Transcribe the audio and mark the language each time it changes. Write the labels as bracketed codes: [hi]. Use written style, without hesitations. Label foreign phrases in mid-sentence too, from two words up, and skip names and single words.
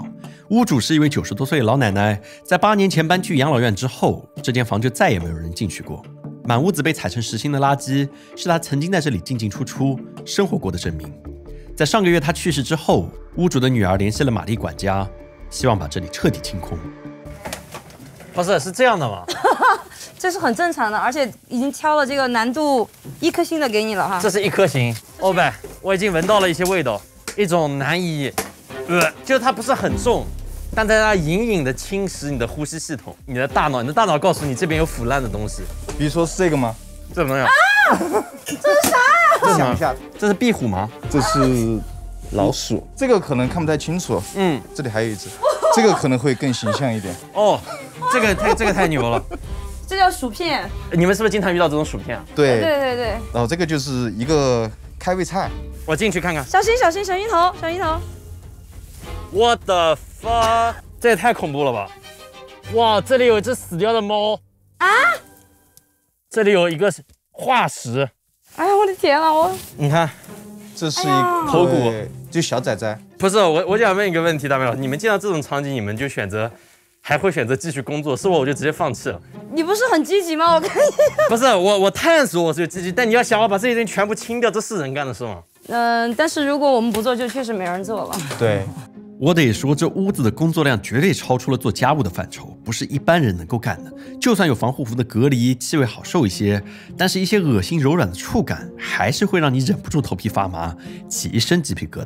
[zh] 屋主是一位90多歲的老奶奶，在8年前搬去養老院之後，這間房就再也沒有人進去過。滿屋子被踩成實心的垃圾，是她曾經在這裡進進出出生活過的證明。在上個月她去世之後，屋主的女兒聯繫了瑪麗管家，希望把這裡徹底清空。不是，是這樣的嗎？這是很正常的，而且已經挑了這個難度1顆星的給你了哈。這是1顆星。歐北，我已經聞到了一些味道，一種難以，就是它不是很重，但在它隱隱的侵蝕你的呼吸系統，你的大腦告訴你這邊有腐爛的東西。比如說是這個嗎？這什麼東西啊？這是啥呀？想一下，這是壁虎嗎？這是老鼠。這個可能看不太清楚。這裡還有一隻，這個可能會更形象一點。哦，這個太牛了。這叫薯片。你們是不是經常遇到這種薯片啊？對。然後這個就是一個開胃菜。我進去看看。小心，小inim頭。 [en] What the fuck？ [zh] 這也太恐怖了吧！哇，這裡有一隻死掉的貓啊！這裡有一個化石，哎呀，我的天啊！你看，这是一个头骨，就小崽崽。不是我想問一個問題，大美老師，你們見到這種場景，你們就還會選擇繼續工作？是我就直接放棄了。你不是很積極嗎？我看你。不是我探索我是有積極，但你要想我把這些東西全部清掉，這是人幹的事嗎？但是如果我們不做，就確實沒人做了。對。我得說，這屋子的工作量絕對超出了做家務的範疇，不是一般人能夠幹的。就算有防護服的隔離，氣味好受一些，但是一些惡心柔軟的觸感，還是會讓你忍不住頭皮發麻，起一身雞皮疙瘩。